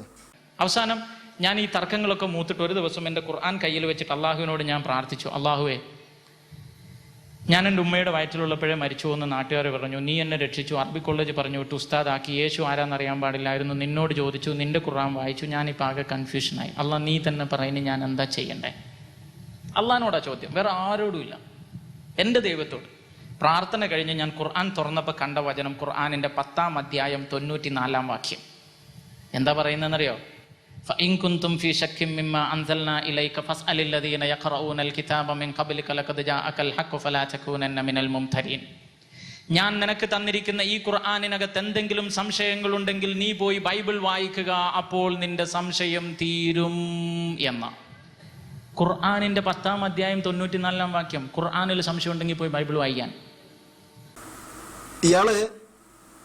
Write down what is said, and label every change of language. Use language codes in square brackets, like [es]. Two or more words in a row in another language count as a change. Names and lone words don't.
[ml] അവസാനം ഞാൻ ഈ തർക്കങ്ങളൊക്കെ മൂത്തിട്ട് ഒരു ദിവസം എൻ്റെ ഖുർആൻ കയ്യിൽ വെച്ചിട്ട് അള്ളാഹുവിനോട് ഞാൻ പ്രാർത്ഥിച്ചു, അള്ളാഹുവേ, ഞാൻ എൻ്റെ ഉമ്മയുടെ വയറ്റിലുള്ളപ്പോഴേ മരിച്ചു എന്ന് നാട്ടുകാർ പറഞ്ഞു, നീ എന്നെ രക്ഷിച്ചു, അറബി കോളേജ് പറഞ്ഞു വിട്ടു, ഉസ്താദാക്കി, യേശു ആരാന്നറിയാൻ പാടില്ലായിരുന്നു, നിന്നോട് ചോദിച്ചു, നിന്റെ ഖുർആൻ വായിച്ചു, ഞാനിപ്പോൾ ആകെ കൺഫ്യൂഷനായി. അള്ളാഹ് നീ തന്നെ പറയുന്നത് ഞാൻ എന്താ ചെയ്യണ്ടേ? അള്ളാഹിനോടാ ചോദ്യം, വേറെ ആരോടുമില്ല, എൻ്റെ ദൈവത്തോട്. പ്രാർത്ഥന കഴിഞ്ഞ് ഞാൻ ഖുർആൻ തുറന്നപ്പോൾ കണ്ട വചനം ഖുർആനിൻ്റെ 10-ാം അധ്യായം 94-ാം വാക്യം. എന്താ പറയുന്നതെന്നറിയോ? [ar] فإن كنتم في شك مما أنزلنا إليك فاسأل الذين يقرؤون الكتاب من قبلك لقد جاءك الحق فلا تكونن من الممترين. [ml] ഞാൻ നിനക്ക് തന്നിരിക്കുന്ന ഈ ഖുർആനിനകത്ത് എന്തെങ്കിലും സംശയങ്ങളുണ്ടെങ്കിൽ നീ പോയി ബൈബിൾ വായിക്കുക, അപ്പോൾ നിന്റെ സംശയം തീരും എന്ന ഖുർആനിന്റെ 10-ാം അധ്യായം 94-ാം വാക്യം. ഖുർആനിൽ സംശയം ഉണ്ടെങ്കിൽ പോയി ബൈബിൾ വായിക്കാൻ.